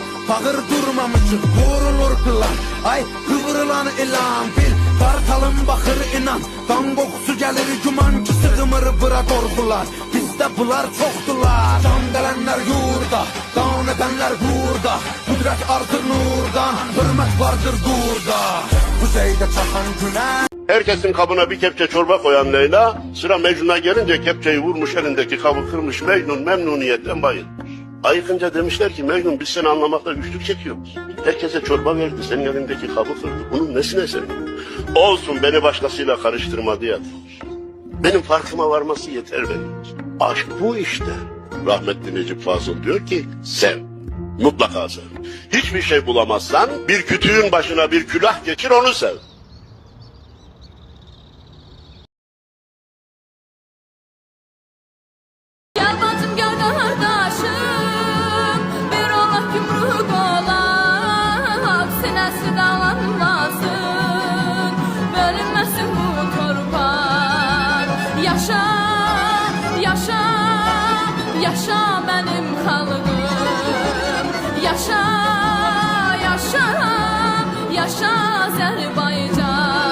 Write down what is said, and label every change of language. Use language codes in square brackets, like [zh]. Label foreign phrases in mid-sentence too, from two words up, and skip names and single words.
[az] Bağır durmamışıq, vurulur plan, ay qıvrılan ilan bil, qartalım baxır inan. Qan qoxusu gəlir güman ki sığmır bura qorxular, bizdə bunlar çoxdular. Can gələnlər yurda, qan edənlər burada, qüdrət artır nurdan, hörmət vardır burada. Kuzeydə çaxan günə. [tr] Herkesin kabına bir kepçe çorba koyan Leyla, sıra Mecnun'a gelince kepçeyi vurmuş, elindeki kabı kırmış. Mecnun memnuniyetten bayılmış. Ayıkınca demişler ki Mecnun, biz seni anlamakta güçlük çekiyoruz. Herkese çorba verdi, senin elindeki kabı kırdı. Bunun nesine senin? Olsun, beni başkasıyla karıştırma diye. Benim farkıma varması yeter benim. Aşk bu işte. Rahmetli Necip Fazıl diyor ki sev. Mutlaka sev. Hiçbir şey bulamazsan bir kütüğün başına bir külah geçir, onu sev. [az] Gel bacım gel qardaşım, bir olaq yumruq olaq, sinəsi dağlanmasın, bölünməsin bu torpaq. Yaşa, yaşa, yaşa mənim xalqım, yaşa, yaşa, yaşa Azərbaycan.